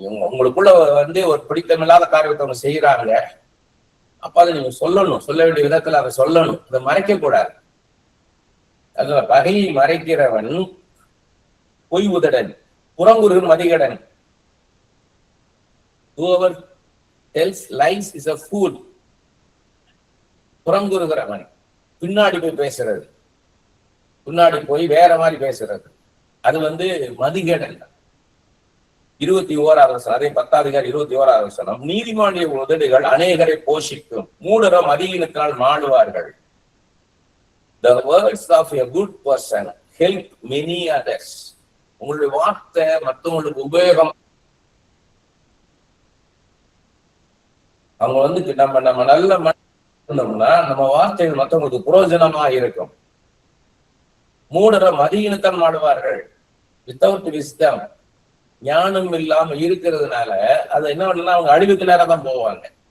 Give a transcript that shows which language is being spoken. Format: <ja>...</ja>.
<ta>உங்களுக்குள்ள ஒரு பிடித்தமில்லாத காரியத்தை அவங்க செய்யறாங்க, அப்ப அதை நீங்க சொல்லணும், சொல்ல வேண்டிய விதத்துல அதை சொல்லணும், அதை மறைக்க கூடாது. அதுல பகையை மறைக்கிறவன் பொய் உதடன், புறங்குறுகள் மதிகடன்.</ta> <en>Whoever tells lies is a fool.</en> <ta>புறங்குறுகிறவன் பின்னாடி போய் பேசுறது, பின்னாடி போய் வேற மாதிரி பேசுறது, அது மதிகேடன். 21ஆவது வசனம், அதே 10ஆம் அதிகாரம் 21ஆவது வசனம், நீதிமானுடைய உதடுகள் அநேகரை போஷிக்கும், மூடரோ மதியினத்தினால் மாடுவார்கள்.</ta> <en>The words of a good person help many others.</en> <ta>உங்களுடைய வார்த்தை மற்றவங்களுக்கு உபயோகம். அவங்க நம்ம நல்ல நம்ம வார்த்தைகள் மற்றவங்களுக்கு புரோஜனமா இருக்கும். மூடர மதியினத்தம் ஆடுவார்கள்.</ta> <en>without wisdom,</en> <ta>ஞானம் இல்லாம இருக்கிறதுனால அது என்ன பண்ணலாம், அவங்க அழிவுக்கு நேரம் தான் போவாங்க.</ta>